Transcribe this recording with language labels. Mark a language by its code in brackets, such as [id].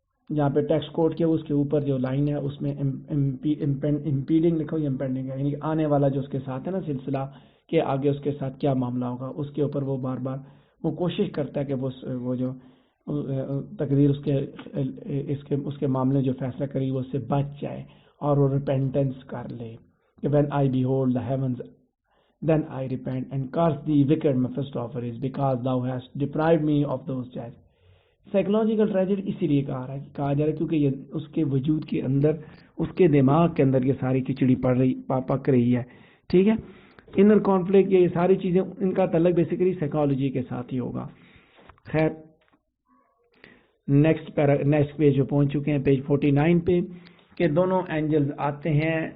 [ur] جہاں پہ text code کیا اس کے اوپر جو لائن ہے اس میں امپیڈنگ لکھو یا امپینڈنگ ہے، یعنی آنے والا جو اس کے ساتھ ہے نا سلسلہ کہ آگے اس کے ساتھ کیا معاملہ ہوگا، اس کے اوپر وہ بار بار وہ کوشش کرتا ہے کہ وہ جو تقدیر اس کے معاملے جو فیصلہ کری وہ اس سے بچ جائے اور وہ ریپینٹنس کر لے. [en] When I behold the heavens, then I repent and curse thee, wicked Mephistopheles, because thou hast deprived me of those joys. [ur] Psychological tragedy اسی لیے کہا جا رہا ہے کیونکہ یہ اس کے وجود کے اندر، اس کے دماغ کے اندر یہ ساری کھچڑی پک رہی ہے. ٹھیک ہے، انر کانفلکٹ یہ ساری چیزیں ان کا تعلق بیسیکلی سائیکالوجی کے ساتھ ہی ہوگا. خیر نیکسٹ پیج پہ پہنچ چکے ہیں، پیج 49 پہ، کہ دونوں اینجلز آتے ہیں.